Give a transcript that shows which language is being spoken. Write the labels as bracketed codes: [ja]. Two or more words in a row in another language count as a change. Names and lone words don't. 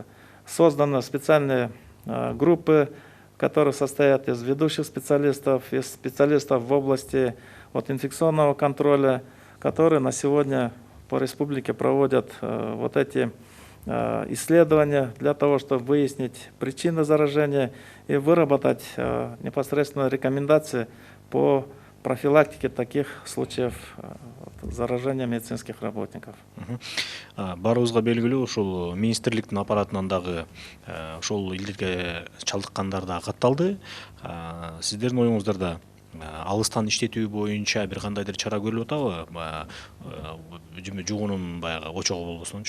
[ru] Созданы специальные группы, которые состоят из ведущих специалистов, из специалистов в области инфекционного контроля, которые на сегодня по республике проводят эти исследования для того, чтобы выяснить причины заражения и выработать непосредственно рекомендации по профилактике таких случаев заражения медицинских работников. [ky] Барыбызга белгилүү, ушул министрликтин аппаратынан дагы ошол илдетке чалдыккандар да катталды. Сиздердин оюңуздарда алыстан иштетүү боюнча бир кандайдыр чара көрүлүп атабы? Жугунун баягы очогу болбосончу.